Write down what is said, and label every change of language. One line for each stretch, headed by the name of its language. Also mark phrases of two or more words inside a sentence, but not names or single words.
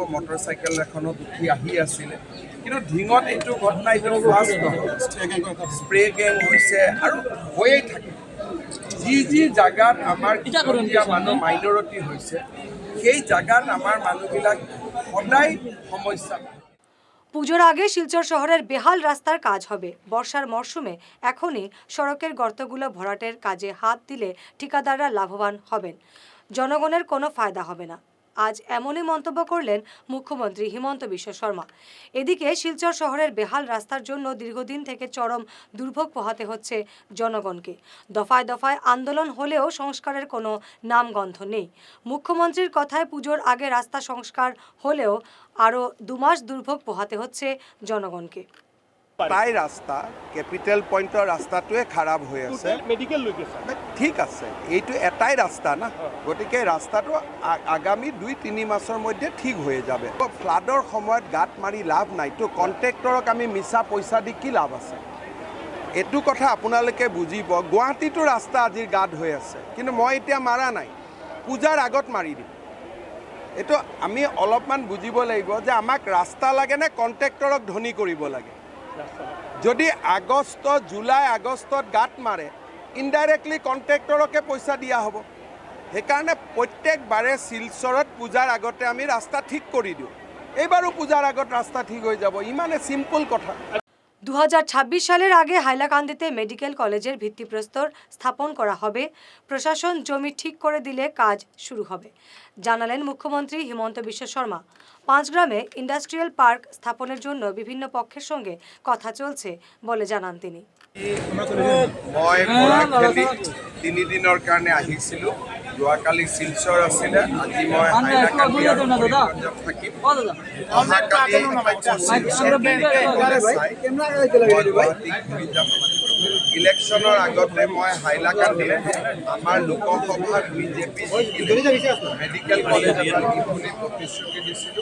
Assamese: মটৰচাইকেল এখনত উঠি আহি আছিলে। কিন্তু ধিঙত এইটো ঘটনা এইটো ফাৰ্ষ্ট নহয়, স্প্ৰে গেং হৈছে আৰু হৈয়ে থাকে। যি জায়গাত আমাৰ খিলঞ্জীয়া মানুহ মাইনৰিটি হৈছে সেই জায়গাত আমাৰ মানুহবিলাক সদায় সমস্যা।
Bangla: পুজোর আগে শিলচর শহরের বেহাল রাস্তার কাজ হবে। বর্ষার মরশুমে এখনই সড়কের গর্তগুলো ভরাটের কাজে হাত দিলে ঠিকাদাররা লাভবান হবেন, জনগণের কোনো ফায়দা হবে না। আজ এমনই মন্তব্য করলেন মুখ্যমন্ত্রী হিমন্ত বিশ্ব শর্মা। এদিকে শিলচর শহরের বেহাল রাস্তার জন্য দীর্ঘদিন থেকে চরম দুর্ভোগ পোহাতে হচ্ছে জনগণকে। দফায় দফায় আন্দোলন হলেও সংস্কারের কোনো নামগন্ধ নেই। মুখ্যমন্ত্রীর কথায় পুজোর আগে রাস্তা সংস্কার হলেও আরও 2 মাস দুর্ভোগ পোহাতে হচ্ছে জনগণকে।
Assamese: তাই ৰাস্তা কেপিটেল পইণ্টৰ ৰাস্তাটোৱে খাৰাপ হৈ আছে। ঠিক আছে, এইটো এটাই ৰাস্তা না, গতিকে ৰাস্তাটো আগামী 2-3 মাসৰ মধ্যে ঠিক হৈ যাব। ফ্লাডৰ সময়ত গাঁত মাৰি লাভ নাইতো, কণ্ট্ৰেক্টৰক আমি মিছা পইচা দি কি লাভ আছে? এইটো কথা আপোনালোকে বুজিব। গুৱাহাটীটো ৰাস্তা আজিৰ গাঁত হৈ আছে, কিন্তু মই এতিয়া মাৰা নাই, পূজাৰ আগত মাৰি দিম। এইটো আমি অলপমান বুজিব লাগিব যে আমাক ৰাস্তা লাগে নে কণ্ট্ৰেক্টৰক ধনী কৰিব লাগে। যদি আগষ্ট, জুলাই, আগষ্টত গাঁত মাৰে, ইনডাইৰেক্টলি কণ্ট্ৰেক্টৰকে পইচা দিয়া হ'ব। সেইকাৰণে প্ৰত্যেকবাৰে শিলচৰত পূজাৰ আগতে আমি ৰাস্তা ঠিক কৰি দিওঁ। এইবাৰো পূজাৰ আগত রাস্তা ঠিক হয়ে যাব, ইমানে সিম্পল কথা।
Bangla: 2026 সালের আগে হাইলাকান্দিতে
English: medical college
Bangla: ভিত্তিপ্রস্তর স্থাপন করা হবে। প্রশাসন জমি ঠিক করে দিলে কাজ শুরু হবে, জানালেন মুখ্যমন্ত্রী হিমন্ত বিশ্ব শর্মা। পাঁচগ্রামে
English: industrial park
Bangla: স্থাপনের জন্য বিভিন্ন পক্ষের সঙ্গে কথা চলছে বলে জানান তিনি।
Assamese: মই বৰাক ভেলী 3 দিনৰ কাৰণে আহিছিলোঁ। যোৱাকালি শিলচৰ আছিলে, আজি মই হাইলাকান্দি আৰু কৰিমগঞ্জত থাকিম। অহাকালি শিলচৰ মেডিকেল চাই মই গুৱাহাটী ঘূৰি যাম। ইলেকশ্যনৰ আগতে মই হাইলাকান্দিত আমাৰ লোকসভাত বিজেপি
English: medical college
Assamese: এটা দিম বুলি প্ৰতিশ্ৰুতি দিছিলোঁ।